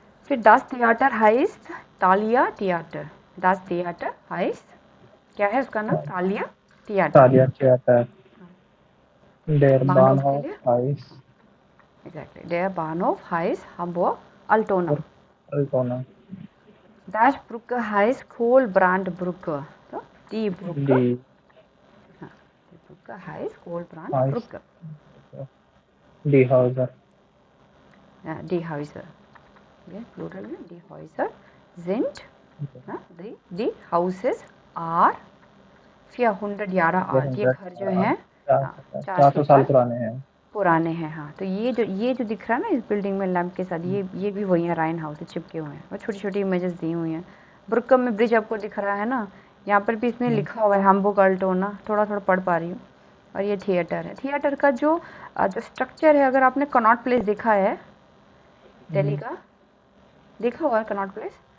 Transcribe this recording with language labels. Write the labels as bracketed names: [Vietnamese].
[German] फिर das Theater heißt Thalia Theater, das Theater heißt [Hindi] क्या है उसका नाम, तालिया थिएटर। [German] तालिया थिएटर, डेर [Hindi] बानहोफ के [German] बानहोफ [Hindi] लिए [German] हाइस, एग्जैक्टली, डेर बानहोफ हाइस Hamburg Altona, अल्टोना, das Brücke heißt Kohlbrandbrücke, तो die Brücke, डी हाँ, die Brücke heißt हाइस, Kohlbrandbrücke, डी हाउसर, ja, die Häuser, ja, plural में die Häuser sind, हाँ, die Houses are 400 Jahre alt, [Hindi] ये घर जो हैं 400 साल पुराने हैं। पुराने हैं। हाँ, तो ये जो दिख रहा है ना इस बिल्डिंग में लैंप के साथ, ये भी वही है, राइन हाउस से चिपके हुए हैं और छोटी छोटी इमेजेस दी हुई हैं। ब्रुकम में ब्रिज आपको दिख रहा है ना, यहाँ पर भी इसमें लिखा हुआ है हैम्बुर्ग अल्टोना, थोड़ा थोड़ा पढ़ पा रही हूँ। और ये थिएटर है। थिएटर का जो स्ट्रक्चर है, अगर आपने कनॉट प्लेस देखा है दिल्ली का, देखा हुआ है कनॉट प्लेस?